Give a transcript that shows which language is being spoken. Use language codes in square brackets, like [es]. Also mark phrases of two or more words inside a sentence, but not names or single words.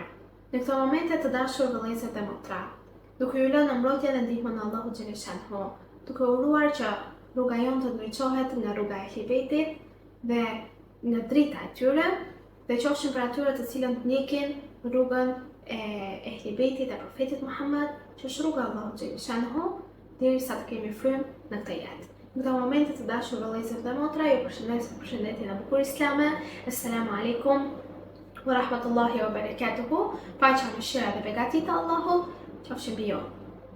[sq] Në këto momente të dashur vëllezër dhe motra, duke ju lënë në mbrojtjen dhe ndihmën e Allahut xhaleshanuhu, duke uruar që rruga jonë të ndriçohet nga rruga e Ehli dhe nga drita e tyre, dhe qofshin për atyre të cilët ndjekin rrugën e Ehli Bejtit e profetit Muhammed, që është rruga e Allahut xhaleshanuhu, derisa të kemi frymë në këtë jetë. Në këto momente të dashur vëllezër dhe motra, ju përshëndes me përshëndetjen e bukur islame. [ar] السلام عليكم ورحمة الله وبركاته. [sq] Paqja, mëshira dhe begatit e Allahut qofshin mbi ju.